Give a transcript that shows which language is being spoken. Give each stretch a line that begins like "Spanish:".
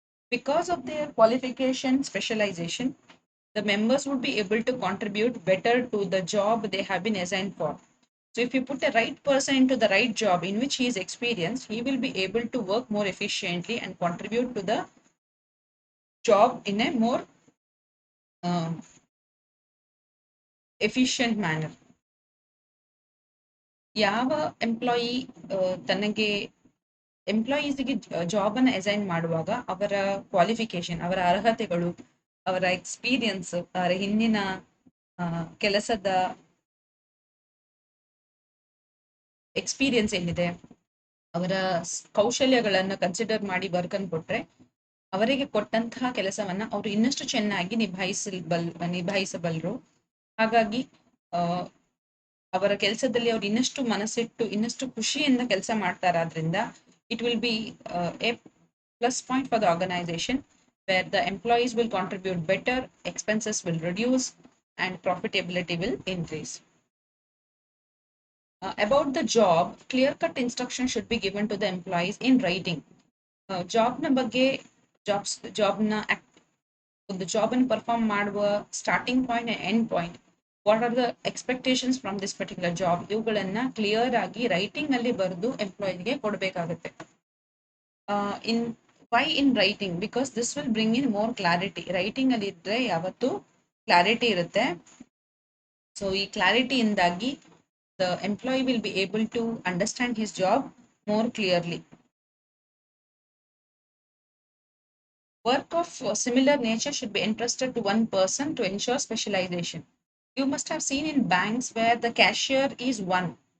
English: Because of their qualification, specialization, the members would be able to contribute better to the job they have been assigned for. So if you put a right person into the right job in which he is experienced, he will be able to work more efficiently and contribute to the job in a more efficient manner.
Kannada: ಯಾವ employee ತನಗೆ ಎಂಪ್ಲಾಯೀಸ್ಗೆ job ಅನ್ನು assign ಮಾಡುವಾಗ ಅವರ qualification, ಅವರ ಅರ್ಹತೆಗಳು, ಅವರ experience, ಅವರ ಹಿಂದಿನ ಕೆಲಸದ ಎಕ್ಸ್ಪೀರಿಯನ್ಸ್ ಏನಿದೆ, ಅವರ ಕೌಶಲ್ಯಗಳನ್ನು ಕನ್ಸಿಡರ್ ಮಾಡಿ ವರ್ಕ್ ಅನ್ನು ಕೊಟ್ರೆ ಅವರಿಗೆ ಕೊಟ್ಟಂತಹ ಕೆಲಸವನ್ನ ಅವರು ಇನ್ನಷ್ಟು ಚೆನ್ನಾಗಿ ನಿಭಾಯಿಸಬಲ್ಲರು. ಹಾಗಾಗಿ ಅವರ ಕೆಲಸದಲ್ಲಿ ಅವ್ರು ಇನ್ನಷ್ಟು ಮನಸ್ಸಿಟ್ಟು ಇನ್ನಷ್ಟು ಖುಷಿಯಿಂದ ಕೆಲಸ ಮಾಡ್ತಾರಾದ್ರಿಂದ
English: It will be a plus point for the organisation where the employees will contribute better, expenses will reduce and profitability will increase. About the job, clear-cut instruction should be given to the employees in writing.
Kannada: Job na ಬಗ್ಗೆ ಜಾಬ್ನ ಒಂದು job ಅನ್ನು perform ಮಾಡುವ
English: starting point and end point, what are the expectations from this particular job,
Kannada: ಇವುಗಳನ್ನ clear ಆಗಿ writing ಅಲ್ಲಿ ಬರೆದು ಎಂಪ್ಲಾಯಿಗೆ ಕೊಡಬೇಕಾಗುತ್ತೆ.
English: Why in writing? Because this will bring in more clarity.
Kannada: Writing ಅಲ್ಲಿ ಇದ್ರೆ ಯಾವತ್ತು ಕ್ಲಾರಿಟಿ ಇರುತ್ತೆ.
English: so
Kannada: ಈ ಕ್ಲಾರಿಟಿ ಇಂದಾಗಿ
English: the employee will be able to understand his job more clearly. Work of similar nature should be entrusted to one person to ensure specialization. You must have seen in banks where the cashier is one.